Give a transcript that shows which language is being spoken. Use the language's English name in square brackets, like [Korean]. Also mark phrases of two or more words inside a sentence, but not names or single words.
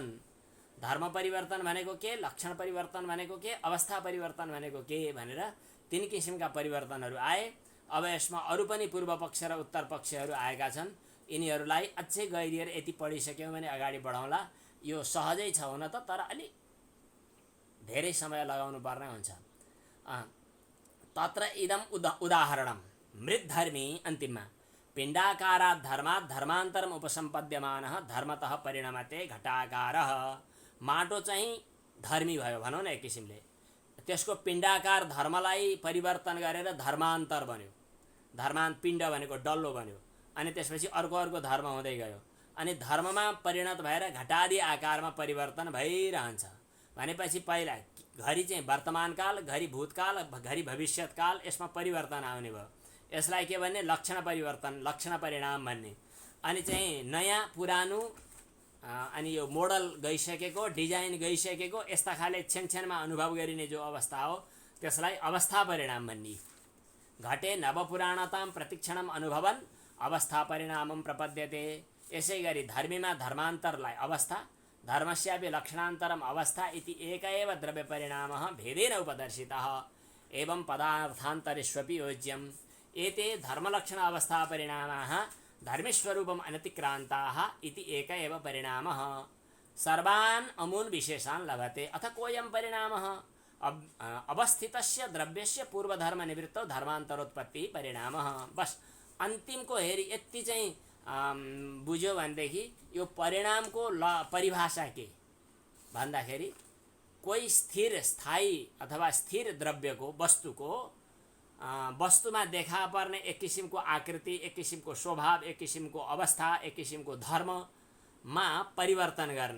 [Nepali] धर्म परिवर्तन भनेको के, लक्षण परिवर्तन भनेको के, अवस्था परिवर्तन भनेको के भनेर 3 किसिमका परिवर्तनहरू आए। अब यसमा अरू पनि पूर्व पक्ष र उत्तर पक्षहरू आएका छन्। यिनीहरूलाई अझै गहिरिएर यति पढिसक्यौँ भने अगाडि बढाउँला। यो सहजै छ हुन त, तर अलि धेरै समय लगाउनु पर्ने हुन्छ। [Sanskrit] तत्र इदम उदाहरणम मृद्धर्मी अन्तिममा पिण्डाकारात् धर्मात् धर्मान्तरम उपसम्पद्यमानः धर्मतः परिणमते घटाकारः। [Nepali] माटो चाहिँ धर्मी भयो भनौँ न एक किसिमले, त्यसको पिण्डाकार धर्मलाई परिवर्तन गरेर धर्मान्तर बन्यो। पिण्ड भनेको डल्लो बन्यो, अनि त्यसपछि अर्को धर्म हुँदै गयो, अनि धर्ममा परिणत भएर घटादि आकारमा परिवर्तन भइरहन्छ। भनेपछि पहिला घरि चाहिँ वर्तमानकाल, घरि भूतकाल, घरि भविष्यत्काल, यसमा परिवर्तन आउने भयो। यसलाई के भन्ने, लक्षण परिवर्तन, लक्षण परिणाम भन्ने। अनि चाहिँ नयाँ पुरानो, अनि यो मोडल गइसकेको, डिजाइन गइसकेको, यस्ता खाले क्षणक्षणमा अनुभव गरिने जो अवस्था हो त्यसलाई अवस्था परिणाम भन्ने। [Sanskrit] घटे नवपुराणतां प्रतिक्षणम अनुभवन अवस्था परिणामम प्रपद्यते। [Nepali] यसै गरी धर्मीमा धर्मान्तरलाई अवस्था, [Sanskrit] धर्मस्यापि लक्षणान्तरम अवस्था इति एक एव द्रव्य परिणामः भेदेन उपदर्शितः। एवं पदार्थान्तरेष्वपि योज्यम्। एते धर्मलक्षण अवस्था परिणामाः धर्मस्वरूपम् अनतिक्रान्ताः इति एक एव परिणामः। सर्वान् अमून् विशेषान् लभते। अथ कोऽयं परिणामः अवस्थितस्य द्रव्यस्य पूर्वधर्म निवृत्तौ धर्मान्तरोत्पत्ति परिणामः। [Nepali] बस अन्तिमको हेरी यति चाहिँ बुझ्यो भनेदेखि यो परिणामको परिभाषा के भन्दाखेरि कोही स्थिर, स्थायी अथवा स्थिर द्रव्यको, वस्तुमा देखा पर्ने एक किसिमको आकृति, एक किसिमको स्वभाव, एक किसिमको अवस्था, एक किसिमको धर्ममा परिवर्तन गर्ने।